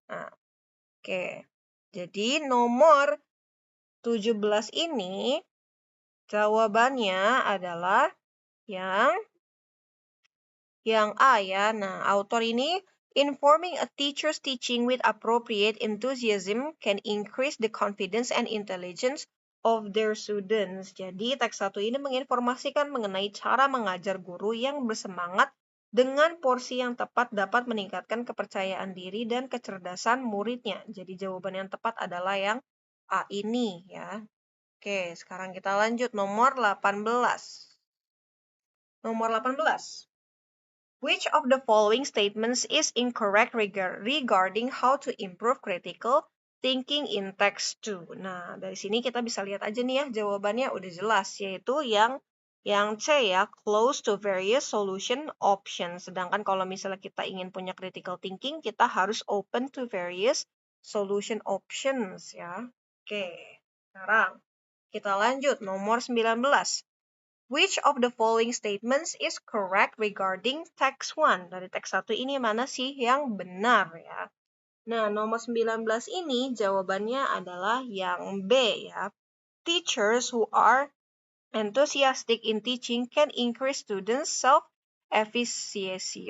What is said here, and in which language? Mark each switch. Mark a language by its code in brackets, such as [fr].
[id] Nah, oke. Jadi nomor 17 ini jawabannya adalah yang A ya. [en] Nah, [id] autor ini [en] informing a teacher's teaching with appropriate enthusiasm can increase the confidence and intelligence of their students. [id] Jadi, teks 1 ini menginformasikan mengenai cara mengajar guru yang bersemangat dengan porsi yang tepat dapat meningkatkan kepercayaan diri dan kecerdasan muridnya. Jadi, jawaban yang tepat adalah yang A ini ya. Oke, sekarang kita lanjut nomor 18. Nomor 18. [en] Which of the following statements is incorrect regarding how to improve critical thinking in text 2? [id] Nah, dari sini kita bisa lihat aja nih ya, jawabannya udah jelas, yaitu yang C ya, [en] close to various solution options. [id] Sedangkan kalau misalnya kita ingin punya critical thinking, kita harus [en] open to various solution options [id] ya. Oke, sekarang kita lanjut nomor 19. [en] Which of the following statements is correct regarding text 1? [id] Dari teks 1 ini mana sih yang benar ya? Nah, nomor 19 ini jawabannya adalah yang B ya. [en] Teachers who are enthusiastic in teaching can increase students' self-efficacy.